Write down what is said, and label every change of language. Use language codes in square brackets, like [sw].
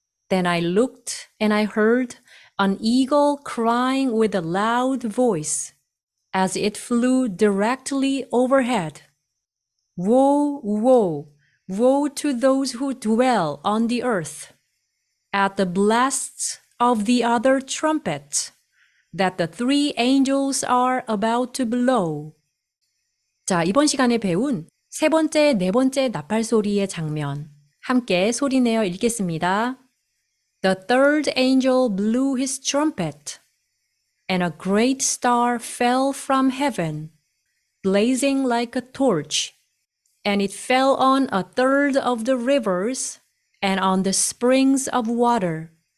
[en] Then I looked and I heard an eagle crying with a loud voice as it flew directly overhead. Woe, woe, woe to those who dwell on the earth, at the blasts of the other trumpet that the three angels are about to blow. [ko] 자, 이번 시간에 배운 세 번째, 네 번째 나팔 소리의 장면 함께 소리내어 읽겠습니다. [en] The third angel blew his trumpet, and a great star fell from heaven, blazing like a torch, and it fell on a third of the rivers and on the springs of water.